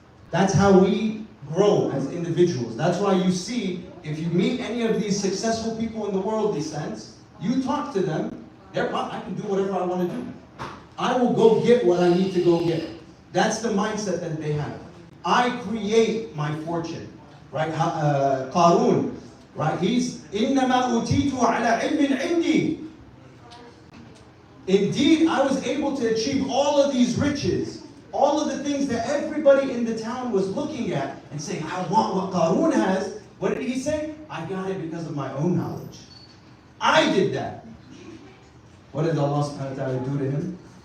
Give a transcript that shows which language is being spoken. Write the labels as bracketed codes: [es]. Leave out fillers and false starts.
[en] That's how we grow as individuals. That's why you see, if you meet any of these successful people in the worldly sense, you talk to them, I can do whatever I want to do. I will go get what I need to go get. That's the mindset that they have. I create my fortune. Right? Qarun, right? He's [ar] إِنَّمَا أُوتِيتُ عَلَى عِلْمٍ عِنْدِي. [en] Indeed, I was able to achieve all of these riches, all of the things that everybody in the town was looking at and saying, I want what Qarun has. What did he say? I got it because of my own knowledge. I did that. What did Allah subhanahu wa ta'ala do to him?